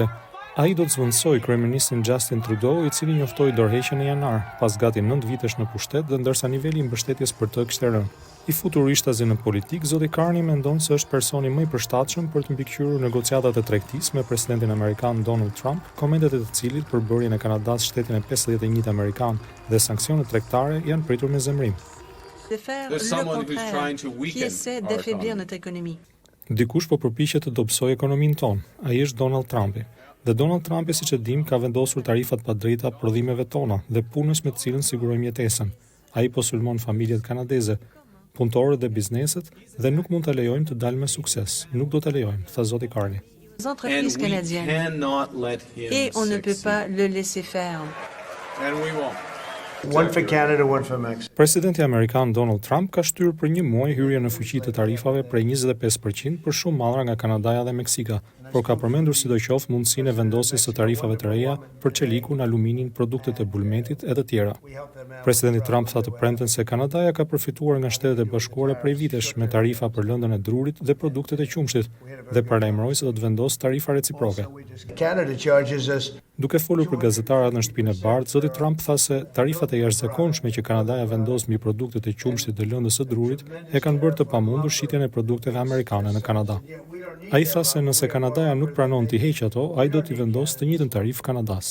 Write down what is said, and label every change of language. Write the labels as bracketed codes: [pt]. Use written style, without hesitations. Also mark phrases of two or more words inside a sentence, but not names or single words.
[sq] Ai do të zvendësojë kryeministin Justin Trudeau, i cili njoftoi dorëheqjen në janar, pas gati 9 vitesh në pushtet dhe ndërsa niveli i mbështetjes për të kishte rënë. I futur ishtazi në politikë, zoti Carney mendon se është personi më i përshtatshëm për të mbikëqyrur negociatat e tregtisë me presidentin amerikan Donald Trump, komentet e të cilit për bërjen e Kanadas shtetin e 51 amerikan dhe sanksionet tregtare janë pritur me zemrim. [fr] De faire le contraire, qui essaie d'affaiblir notre économie. [sq] Dikush po përpiqet të dobësojë ekonominë tonë. Ai është Donald Trumpi. Dhe Donald Trumpi, siç e dim, ka vendosur tarifat pa drejta prodhimeve tona dhe punës me të cilën sigurojmë jetesën. Ai po sulmon familjet kanadeze, punëtorët dhe bizneset dhe nuk mund ta lejojmë të dalë me sukses. Nuk do ta lejojmë, tha zoti Carney. [fr] Les entreprises canadiennes. Et on ne peut pas le laisser faire. [en] One for Canada, one for Mexico. [sq] Presidenti amerikan Donald Trump ka shtyrë për një muaj hyrje në fuqi të tarifave prej 25% për shumë mallra nga Kanadaja dhe Meksika, por ka përmendur sidoqoftë mundësinë e vendosjes së tarifave të reja për çelikun, aluminin, produktet e bulmetit e të tjera. Presidenti Trump tha të premten se Kanadaja ka përfituar nga Shtetet e Bashkuara prej vitesh me tarifa për lëndën e drurit dhe produktet e qumshtit dhe paralajmëroi se do të vendosë tarifa reciproke. [en] Canada charges us. [sq] Duke folur për gazetarat në shtëpinë e bardhë, zoti Trump tha se tarifat e jashtëzakonshme që Kanadaja vendos mbi produktet e qumshtit dhe lëndës së drurit e kanë bërë të pamundur shitjen e produkteve amerikane në Kanada. Ai tha se nëse Kanadaja nuk pranon t'i heqë ato, ai do t'i vendosë të njëjtën tarifë Kanadas.